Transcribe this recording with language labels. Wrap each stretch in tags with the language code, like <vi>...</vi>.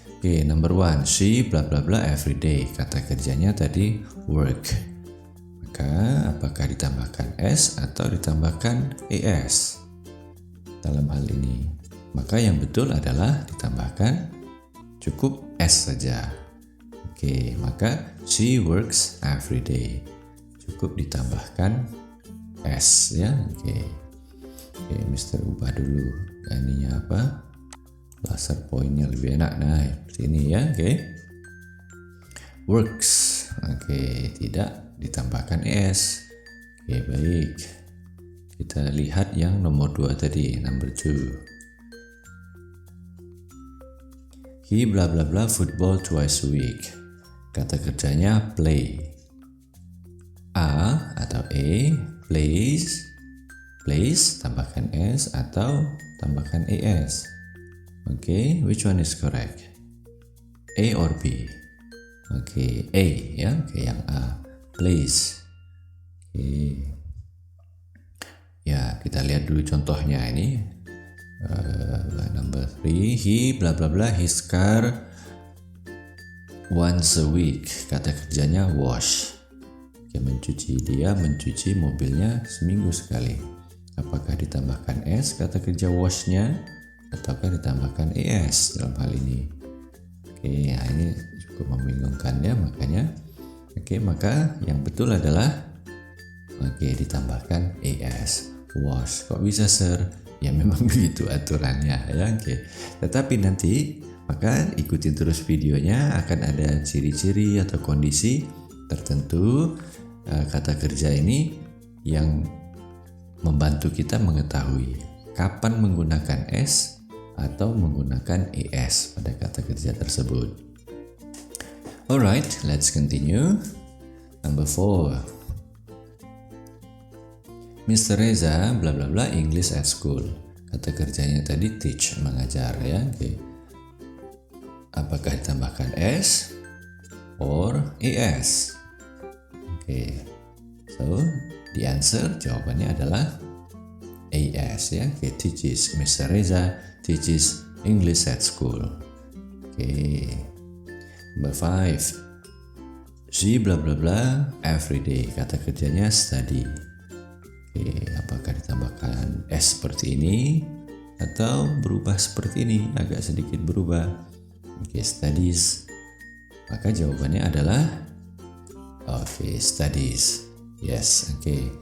<en>Oke, number 1, she bla bla bla every day.</en> <id>Kata kerjanya tadi work. Maka apakah ditambahkan S atau ditambahkan ES dalam hal ini? Maka yang betul adalah ditambahkan cukup S saja.</id> <en>Oke, maka she works every day.</en> <id>Cukup ditambahkan S ya. Oke, Mister ubah dulu. Ininya apa? Laser pointnya lebih enak. Nah, sini ya. Oke. Works. Oke, tidak ditambahkan S. Oke, baik. Kita lihat yang nomor 2 tadi,</id> <en>number 2. He bla bla bla football twice a week.</en> <id>Kata kerjanya play. A atau E, plays, tambahkan S atau tambahkan ES.</id> <en>Oke, which one is correct? A or B?</en> <id>Oke, A ya. Oke, yang A, plays. Oke. Ya, kita lihat dulu contohnya ini.</id> <en>Number 3, he bla bla bla his car once a week.</en> <id>Kata kerjanya wash. Dia mencuci mobilnya seminggu sekali. Apakah ditambahkan S kata kerja washnya ataukah ditambahkan ES dalam hal ini? Oke, ya ini cukup membingungkan ya, makanya maka yang betul adalah ditambahkan ES, wash. Kok bisa sir? Ya memang begitu aturannya ya. Tetapi nanti maka ikutin terus videonya, akan ada ciri-ciri atau kondisi tertentu kata kerja ini yang membantu kita mengetahui kapan menggunakan S atau menggunakan es pada kata kerja tersebut.</id> <en>Alright, let's continue. Number 4. Mr. Reza bla bla bla English at school.</en> <id>Kata kerjanya tadi teach, mengajar ya. Okay. Apakah ditambahkan s or es? Okay.</id> <en>So, the answer</en> <id>jawabannya adalah as ya.</id> <en>Okay, teaches. Mr. Reza teaches English at school. Okay. Number 5. She bla bla bla every day.</en> <id>Kata kerjanya study. Oke, apakah ditambahkan s seperti ini atau berubah seperti ini, agak sedikit berubah. Oke, studies. Maka jawabannya adalah studies. Yes, oke.</id>